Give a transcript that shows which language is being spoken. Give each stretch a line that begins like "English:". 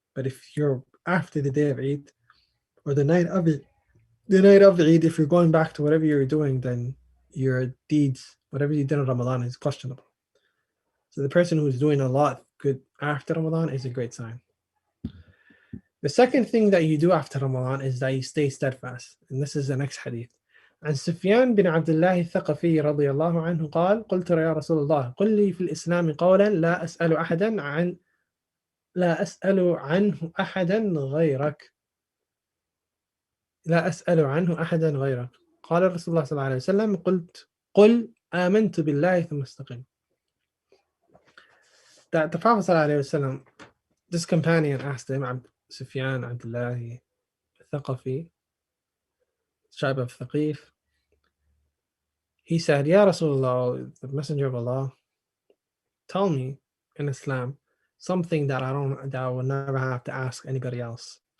English: But if you're after the day of Eid or the night of Eid, if you're going back to whatever you're doing, then your deeds, whatever you did in Ramadan, is questionable. So the person who's doing a lot good after Ramadan is a great sign. The second thing that you do after Ramadan is that you stay steadfast. And this is the next hadith.
Arabic: عن سفيان بن عبد الله الثقفي رضي الله عنه قال: قلت يا رسول الله قل لي في الإسلام قولا لا أسأل عنه أحدا غيرك. قال رسول الله صلى الله عليه وسلم: قل آمنت بالله ثم استقم.
English: That the Prophet
Arabic: صلى الله عليه وسلم,
English: this companion asked him, Sufyan Abdullah Thaqafi, tribe of Thaqif. He said, Ya Rasulullah, the Messenger of Allah, tell me in Islam something that I will never have to ask anybody else.